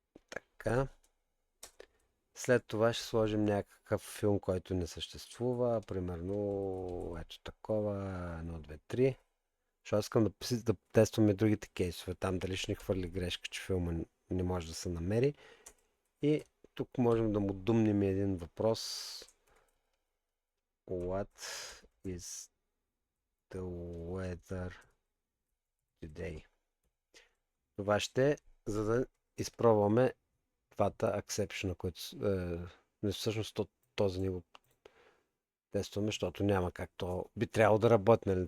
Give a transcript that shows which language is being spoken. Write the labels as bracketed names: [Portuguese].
[Bulgarian] Така. След това ще сложим някакъв филм, който не съществува. Примерно, ето такова, 1, 2, 3. Защото искам да тестваме другите кейсове. Там дали ще ни хвърли грешка, че филма не може да се намери. И тук можем да му думнем един въпрос. [English] What is the weather today? [Bulgarian] Това ще, за да изпробваме двата аксепшена, които всъщност този ни го тестваме, защото няма как то би трябвало да работи, нали?